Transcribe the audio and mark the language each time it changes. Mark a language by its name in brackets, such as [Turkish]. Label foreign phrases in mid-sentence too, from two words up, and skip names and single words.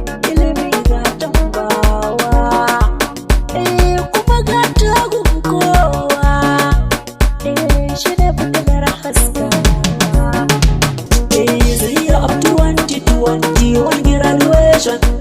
[Hausa] Ilimi ga tambawa, eh, kuma ga tagun kowa, eh, shi ne fitilar haskawa. [English] Eh, the year of twenty twenty-one graduation.